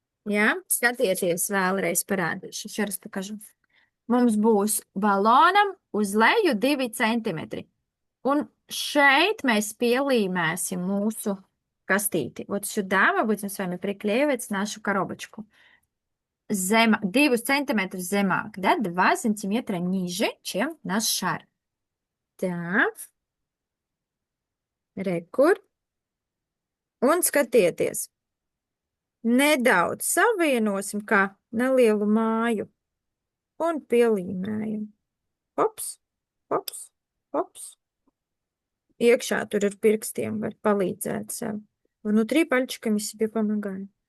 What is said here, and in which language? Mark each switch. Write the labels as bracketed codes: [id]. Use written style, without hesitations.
[lv] Jā, skatieties, vēlreiz parādīšu. Šeit pakažu. Mums būs balonam uz leju 2 centimetri. Un šeit mēs pielīmēsim mūsu кастите. [ru] Вот сюда мы будем с вами приклеивать нашу коробочку. 2 сантиметра земāk, да? 2 сантиметра ниже, чем наш шар. [lv] Tā. Rekur. Un skatieties. Nedaudz savienosim kā nelielu māju un pielīmējam. Hops, hops, hops. Iekšā tur ar pirkstiem var palīdzēt sev. [ru] Внутри пальчиками себе помогаем.